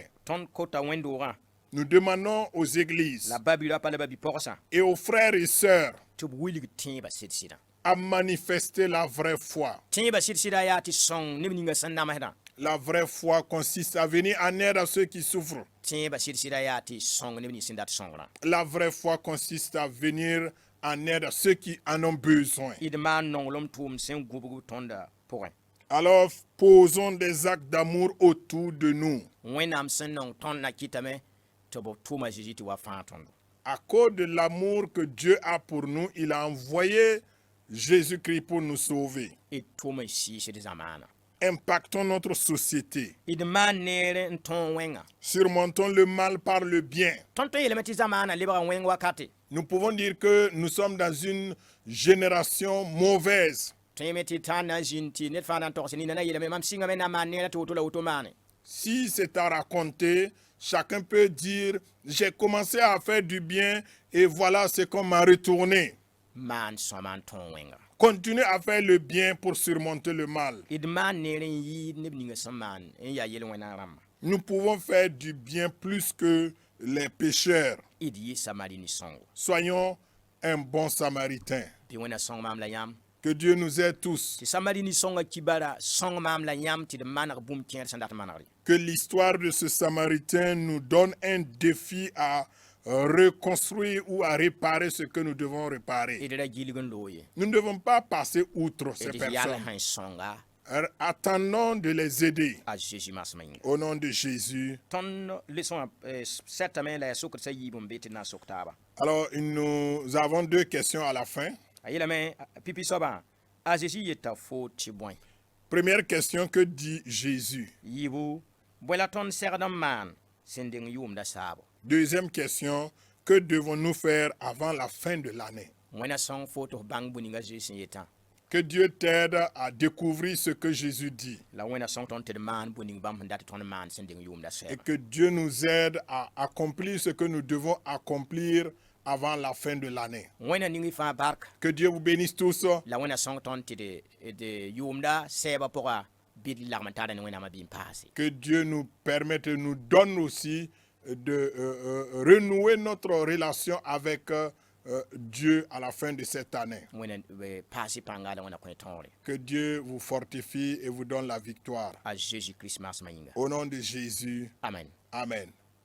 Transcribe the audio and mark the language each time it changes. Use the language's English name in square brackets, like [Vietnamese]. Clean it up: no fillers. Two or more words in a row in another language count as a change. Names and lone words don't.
[French] Nous demandons aux églises et aux frères et sœurs à manifester la vraie foi. La vraie foi consiste à venir en aide à ceux qui souffrent. La vraie foi consiste à venir en aide à ceux qui en ont besoin. [Mossi] d maan nonglem tʋʋm sẽn gũbg tõnda pʋgẽ [French] Alors posons des actes d'amour autour de nous. [Mossi] wẽnnaam sẽn nong tõnd na kɩtame tɩ b tʋʋm a Zeezi tɩ wa fãa tõndo. [French] À cause de l'amour que Dieu a pour nous, il a envoyé Jésus-Christ pour nous sauver. [Mossi] d tʋʋm n sɩɩsd zamaana. [French] Impactons notre société. [Mossi] d maan neer n tõog wẽnga. [French] Surmontons le mal par le bien. [Mossi] tõnd tõe yeelame tɩ zamaana lebga wẽng wakate. [French] Nous pouvons dire que nous sommes dans une génération mauvaise. [Mossi] tõe yeme tɩ tãn na n zĩnd tɩ ned fãa na n togs nina na yeelame mam sɩngame na n maan neera tɩ woto la woto maane. [French] Si c'est à raconter, chacun peut dire, j'ai commencé à faire du bien et voilà ce qu'on m'a retourné. [Mossi] maan sõma n tõog wẽnga. [French] Continuez à faire le bien pour surmonter le mal. [Mossi] d maan neer n yɩɩd neb ninga sẽn maan n yaa yel-wẽna rãmba. [French] Nous pouvons faire du bien plus que les pécheurs. [Mossi] d yɩ samari ni sõngo. [French] Soyons un bon samaritain. [Mossi] bɩ wẽna sõng maam la yãmb. [French] Que Dieu nous aide tous. [Mossi] tɩ samari ni sõnga kibara sõng maam la yãmb tɩ d maneg bũmb kẽer sẽn dat manegre. [French] Que l'histoire de ce samaritain nous donne un défi à reconstruire ou à réparer ce que nous devons réparer. [Mossi] d ra gilg n loo ye. [French] Nous ne devons pas passer outre ces [Mossi] d yal [French] personnes. [Mossi] sẽn sõnga [French] Attendons de les aider. [Mossi] a Zeezi masmã yĩnga. [French] Au nom de Jésus. [Mossi] tõnd leçon sɛtame la yaa sokd sã yiib n be tɩ na n sok taaba. [French] Alors, nous avons deux questions à la fin. [Mossi] a yeelame pipi soabã a Zeezi yeta fo tɩ bõe. [French] Première question, que dit Jésus? [Mossi] yiibu bõe la tõnd segd n maan sẽn deng yʋʋmda saabo. [French] Deuxième question, que devons-nous faire avant la fin de l'année? [Mossi] wẽna sõng fo tɩ f bãng bũ-ninga Zeezi sẽn yetã. [French] Que Dieu t'aide à découvrir ce que Jésus dit. [Mossi] la wẽna sõng tõnd tɩ d maan bũ-ning bãmb sẽn dat tõnd maan sẽn deng yʋʋmda [French] Et [Mossi] sɛɛba. [French] que Dieu nous aide à accomplir ce que nous devons accomplir avant la fin de l'année. [Mossi] wẽna ning y fãa bark. [French] Que Dieu vous bénisse tous. [Mossi] la wẽna sõng tõnd tɩ d yʋʋmda sɛɛbã pʋga bɩd lagm n taara ne wẽnnaamã bɩ n paase. [French] Que Dieu nous permette, nous donne aussi de renouer notre relation avec Dieu à la fin de cette année. [Mossi] wẽna paasɩ pãnga la wẽna kõ tõore. [French] Que Dieu vous fortifie et vous donne la victoire. [Mossi] a Jésus-Christ masmã yĩnga. [French] Au nom de Jésus, Amen. Amen.